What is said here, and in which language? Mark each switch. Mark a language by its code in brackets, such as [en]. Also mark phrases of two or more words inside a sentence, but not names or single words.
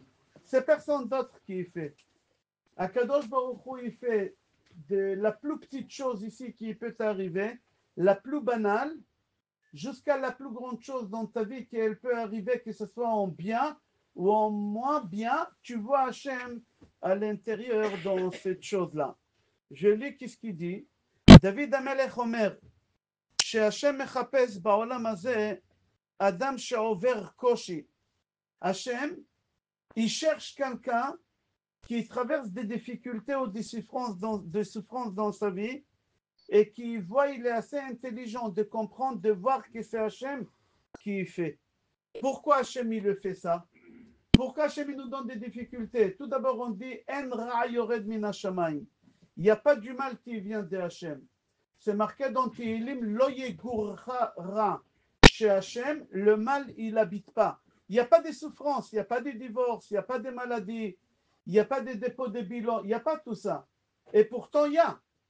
[fr] C'est personne d'autre qui le fait. [he] הקדוש ברוך הוא, [fr] il fait de la plus petite chose ici qui peut t'arriver, la plus banale, jusqu'à la plus grande chose dans ta vie qu'elle peut arriver, que ce soit en bien ou en moins bien, tu vois Hachem à l'intérieur dans cette chose-là. Je lis qu'est-ce qu'il dit. [he] דוד המלך אומר, שהשם מחפש בעולם הזה אדם שעובר קושי. [fr] Hachem, il cherche quelqu'un qui traverse des difficultés ou des souffrances dans sa vie et qui voit, il est assez intelligent de comprendre, de voir que c'est Hachem qui fait. Pourquoi Hachem il le fait ça? Pourquoi Hachem il nous donne des difficultés? Tout d'abord on dit [he] אין רע יורד מן השמים. [fr] Il n'y a pas du mal qui vient de Hachem. C'est marqué dans Tehillim, [he] לא יגורך רע [fr] chez Hachem, le mal il n'habite pas. Il n'y a pas de souffrances, il n'y a pas de divorce, il n'y a pas de maladies, il n'y a pas de dépôt de bilan, il n'y a pas tout ça. Et pourtant il y a.